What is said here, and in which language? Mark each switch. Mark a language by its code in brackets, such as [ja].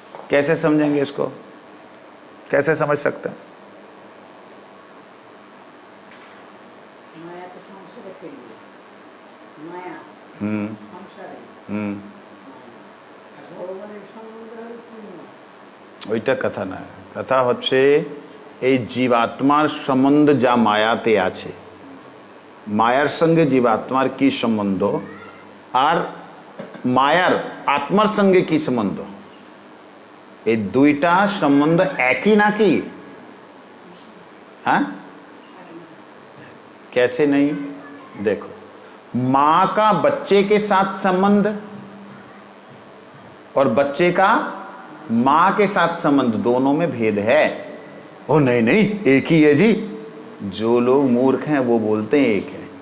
[hi] कैसे समझेंगे इसको, कैसे समझ सकते हैं? माया तो संसार के लिए, माया संसार [bn] ভগবানের সম্বন্ধ পূর্ণ, ওইটা কথা না, কথা হচ্ছে এই জীবাত্মার সম্বন্ধ যা মায়াতে আছে, মায়ার সঙ্গে জীবাত্মার কি সম্বন্ধ আর মায়ার আত্মার সঙ্গে কি সম্বন্ধ, এই দুইটা সম্বন্ধ একই নাকি? [hi] हाँ, कैसे नहीं? देखो, मां का बच्चे के साथ संबंध और बच्चे का मां के साथ संबंध, दोनों में भेद है। ओ नहीं नहीं, एक ही है जी। जो लोग मूर्ख हैं वो बोलते हैं एक है।